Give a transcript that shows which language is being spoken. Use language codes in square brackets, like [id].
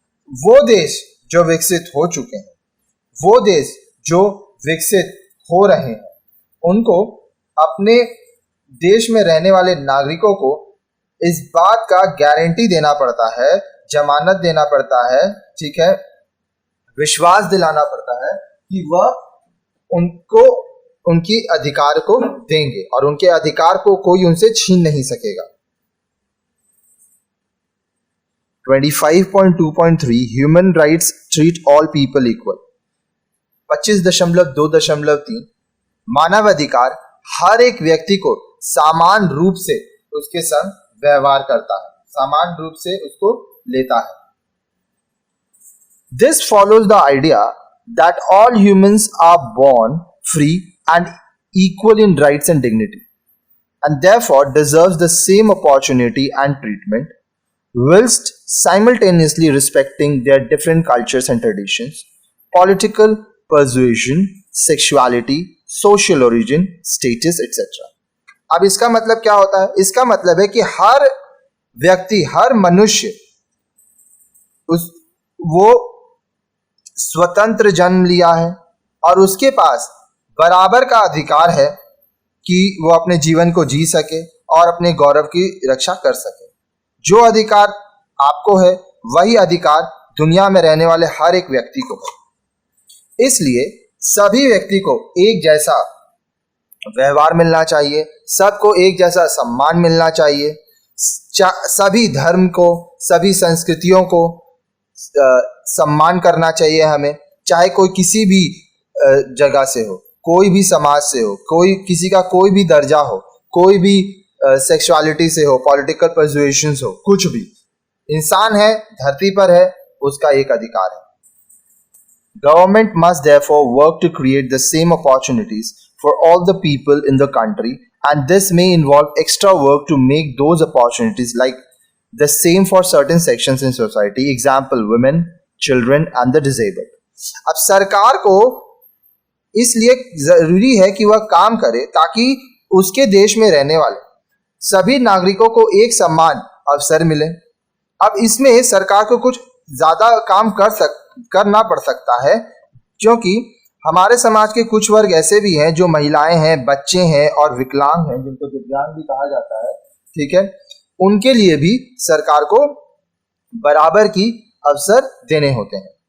[hi] वो देश जो विकसित हो चुके हैं, वो देश जो विकसित हो रहे हैं, उनको अपने देश में रहने वाले नागरिकों को इस बात का गारंटी देना पड़ता है, जमानत देना पड़ता है, ठीक है, विश्वास दिलाना पड़ता है कि वह उनको उनकी अधिकार को देंगे और उनके अधिकार को कोई उनसे छीन नहीं सकेगा। [en] 25.2.3 Human rights treat all people equal. [hi] 25.2.3 मानव अधिकार हर एक व्यक्ति को समान रूप से उसके संग व्यवहार करता है, समान रूप से उसको लेता है। [en] This follows the idea that all humans are born free and equal in rights and dignity, and therefore deserves the same opportunity and treatment, whilst simultaneously respecting their different cultures and traditions, political persuasion, sexuality, social origin, status, etc. [hi] अब इसका मतलब क्या होता है? इसका मतलब है कि हर व्यक्ति, हर मनुष्य वो स्वतंत्र जन्म लिया है और उसके पास बराबर का अधिकार है कि वो अपने जीवन को जी सके और अपने गौरव की रक्षा कर सके। जो अधिकार आपको है, वही अधिकार दुनिया में रहने वाले हर एक व्यक्ति को है। इसलिए सभी व्यक्ति को एक जैसा व्यवहार मिलना चाहिए, सबको एक जैसा सम्मान मिलना चाहिए, सभी धर्म को, सभी संस्कृतियों को सम्मान करना चाहिए हमें, चाहे कोई किसी भी जगह से हो, कोई भी समाज से हो, कोई किसी का कोई भी दर्जा हो, कोई भी सेक्सुअलिटी से हो, पॉलिटिकल पर्सुएशंस हो, कुछ भी इंसान है, धरती पर है, उसका एक अधिकार है। [en] Government must therefore work to create the same opportunities for all the people in the country, and this may involve extra work to make those opportunities like the same for certain sections in society, example women, children and the disabled. [hi] अब सरकार को इसलिए जरूरी है कि वह काम करे ताकि उसके देश में रहने वाले सभी नागरिकों को एक समान अवसर मिले। अब इसमें सरकार को कुछ ज्यादा काम करना पड़ सकता है, क्योंकि हमारे समाज के कुछ वर्ग ऐसे भी हैं जो महिलाएं हैं, बच्चे हैं और विकलांग हैं, जिनको दिव्यांग भी कहा जाता है, ठीक है, उनके लिए भी सरकार को बराबर की अवसर देने होते हैं।